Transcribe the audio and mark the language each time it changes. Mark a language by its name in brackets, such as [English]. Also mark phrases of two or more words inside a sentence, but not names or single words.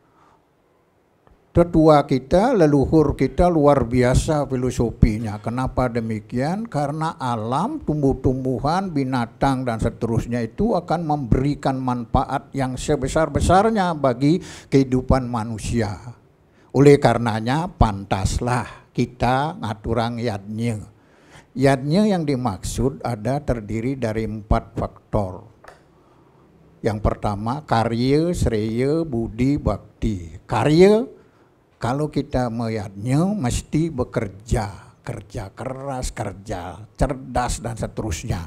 [Indonesian] Tetua kita, leluhur kita luar biasa filosofinya. Kenapa demikian? Karena alam, tumbuh-tumbuhan, binatang dan seterusnya itu akan memberikan manfaat yang sebesar-besarnya bagi kehidupan manusia. Oleh karenanya pantaslah kita [Balinese] ngaturang yadnya. [Indonesian] Yadnya yang dimaksud ada terdiri dari 4 faktor. Yang pertama karya, sreya, budi, bakti. Karya, kalau kita meyadnya mesti bekerja, kerja keras, kerja cerdas dan seterusnya.